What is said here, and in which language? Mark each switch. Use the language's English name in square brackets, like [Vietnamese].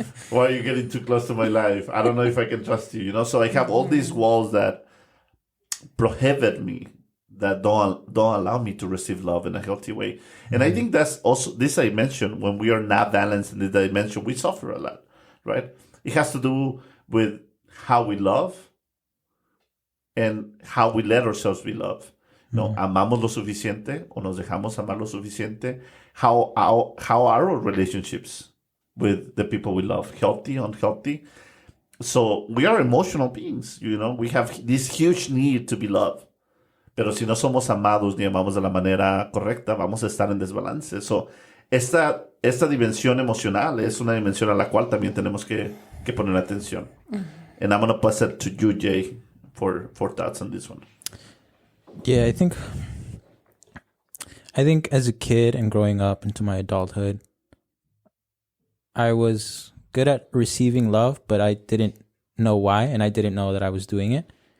[English] Why are you getting too close to my life? I don't know if I can trust you, So I have all these walls that prohibit me, that don't allow me to receive love in a healthy way. And I think that's also this dimension. When we are not balanced in this dimension, we suffer a lot, right? It has to do with how we love and how we let ourselves be loved. [Spanish] Amamos lo suficiente o nos dejamos amar lo suficiente. [English] How are our relationships with the people we love? Healthy, unhealthy? So we are emotional beings, We have this huge need to be loved. [Spanish] Pero si no somos amados ni amamos de la manera correcta, vamos a estar en desbalance. So esta dimensión emocional es una dimensión a la cual también tenemos que poner atención. [English] And I'm going to pass it to you, Jay, for thoughts on this one. Yeah, I think as a kid and growing up into my adulthood, I was good at receiving love, but I didn't know why, and I didn't know that I was doing it.